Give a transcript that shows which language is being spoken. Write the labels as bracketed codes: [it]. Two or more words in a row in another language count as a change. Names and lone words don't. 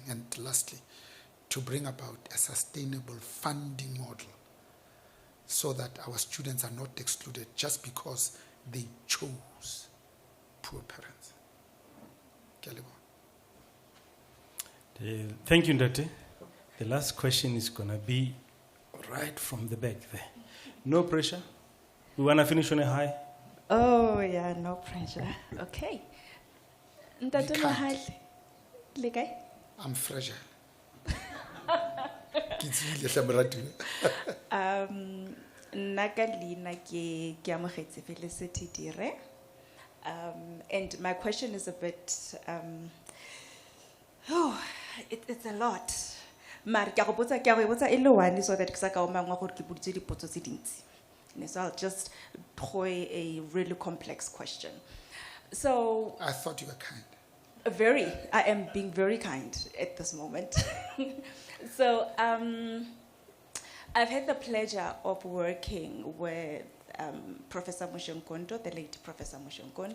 [en] And lastly, to bring about a sustainable funding model so that our students are not excluded just because they chose poor parents. Thank you, Ndate. The last question is going to be right from the back there. No pressure. We want to finish on a high. Oh, yeah, no pressure. Okay. Ntate Mohale. [tn] Le kae? [en] I'm fragile. [tn] Nna ka leina ke amogetse Felicity Dire. [en] And my question is a bit, it's a lot. [tn] Mara ke a go botsa e le one [en] so that [tn] ke sa ka o mangwa gore ke boditse dipotso tse dintsi. [en] So I'll just throw a really complex question. So I thought you were kind. I am being very kind at this moment. So I've had the pleasure of working with Professor Mushonkondo, the late Professor Mushonkondo.